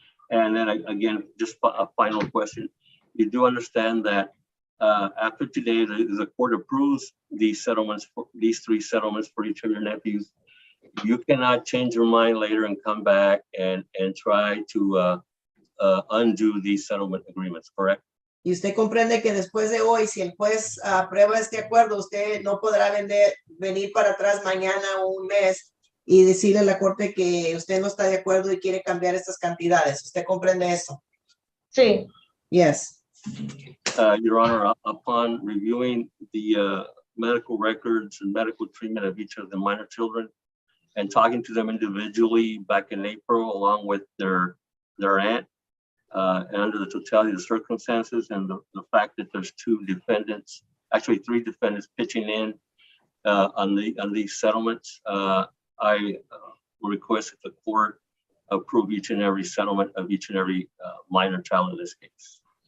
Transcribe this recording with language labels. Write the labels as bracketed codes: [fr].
[en] And then again, just a final question. You do understand that after today, the court approves these settlements, these three settlements for each of your nephews. You cannot change your mind later and come back and try to undo these settlement agreements, correct? [es] Y usted comprende que después de hoy, si el juez aprueba este acuerdo, usted no podrá venir para atrás mañana o un mes y decirle a la corte que usted no está de acuerdo y quiere cambiar estas cantidades. ¿Usted comprende eso? sí, [en] Yes. Your Honor, upon reviewing the medical records and medical treatment of each of the minor children and talking to them individually back in April, along with their aunt, and under the totality of the circumstances and the fact that there's two defendants, actually three defendants pitching in on these settlements, I will request that the court approve each and every settlement of each and every minor child in this case.